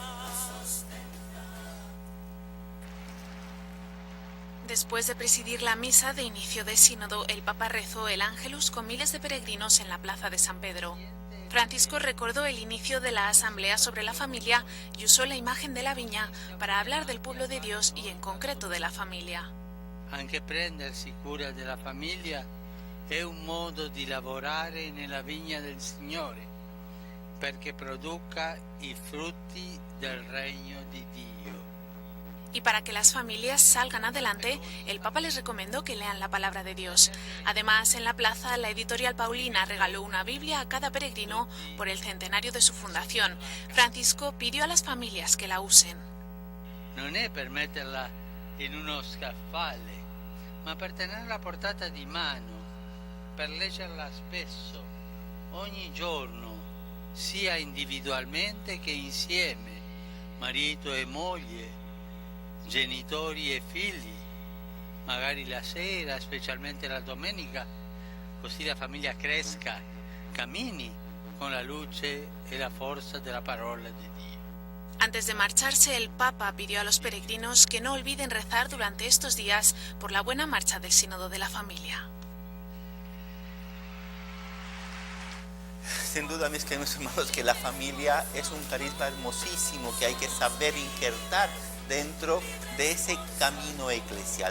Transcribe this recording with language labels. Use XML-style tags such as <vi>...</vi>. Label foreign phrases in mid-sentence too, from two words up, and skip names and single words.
<es>Después de presidir la misa de inicio de sínodo, el Papa rezó el Ángelus con miles de peregrinos en la plaza de San Pedro. Francisco recordó el inicio de la asamblea sobre la familia y usó la imagen de la viña para hablar del pueblo de Dios y en concreto de la familia.</es> <it>Anche prendersi cura della famiglia è un modo di lavorare nella vigna del Signore perché produca i frutti del regno di Dio.</it> <es>Y para que las familias salgan adelante, el Papa les recomendó que lean la palabra de Dios. Además, en la plaza, la editorial Paulina regaló una Biblia a cada peregrino por el centenario de su fundación. Francisco pidió a las familias que la usen.</es> <it>Non è per metterla in uno scaffale, ma per tenerla a portata di mano, per leggerla spesso, ogni giorno, sia individualmente che insieme, marito e moglie, genitori e figli, magari la sera, specialmente la domenica, così la famiglia cresca, cammini con la luce e la forza della parola di Dio.</it> <es>Antes de marcharse, el Papa pidió a los peregrinos que no olviden rezar durante estos días por la buena marcha del Sínodo de la Familia. Sin duda, mis queridos hermanos, que la familia es un carisma hermosísimo que hay que saber injertar dentro de ese camino eclesial.</es>